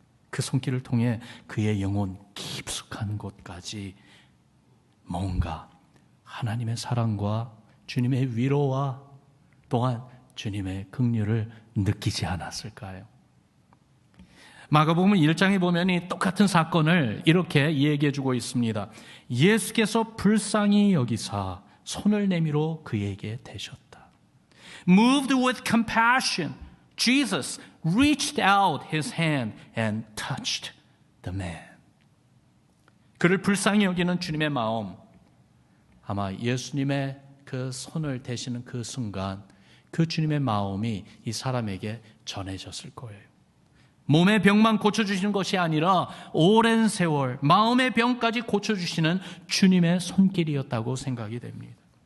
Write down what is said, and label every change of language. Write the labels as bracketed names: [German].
[Korean] 그 손길을 통해 그의 영혼 깊숙한 곳까지 뭔가 하나님의 사랑과 주님의 위로와 또한 주님의 긍휼을 느끼지 않았을까요? 마가복음 1장에 보면 이 똑같은 사건을 이렇게 얘기해 주고 있습니다. 예수께서 불쌍히 여기사 손을 내밀어 그에게 대셨다. [English] Moved with compassion, Jesus reached out his hand and touched the man. [Korean] 그를 불쌍히 여기는 주님의 마음, 아마 예수님의 그 손을 대시는 그 순간 그 주님의 마음이 이 사람에게 전해졌을 거예요. 몸의 병만 고쳐주시는 것이 아니라 오랜 세월 마음의 병까지 고쳐주시는 주님의 손길이었다고 생각이 됩니다.